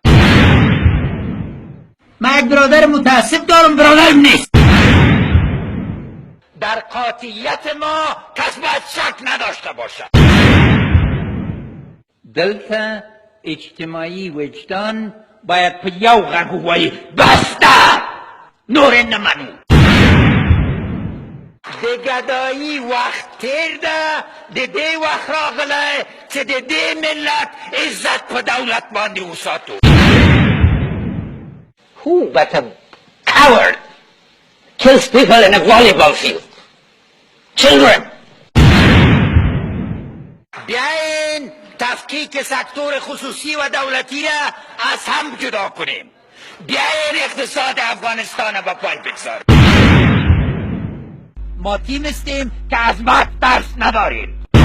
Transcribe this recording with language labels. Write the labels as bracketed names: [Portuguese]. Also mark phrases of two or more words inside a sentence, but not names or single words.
[Persian] من یک برادر متعصب دارم، برادرم نیست. در قاطعیت ما کس باید شک نداشته باشد. [Pashto] دلتا اجتماعی وجدان باید په یو غږ ووایي بسته نور نمنو. د ګدایي وخت تیر ده، د دې وخت راغلی چې د دې ملت عزت په دولت باندې وساتو. [English] Who but a coward kills people in a volleyball field? Children! [Persian] بیاین تفکیک سکتور خصوصی و دولتی را از هم جدا کنیم. بیاین اقتصاد افغانستان را با پای بگذاریم. ما تیم استیم که از مرگ ترس نداریم.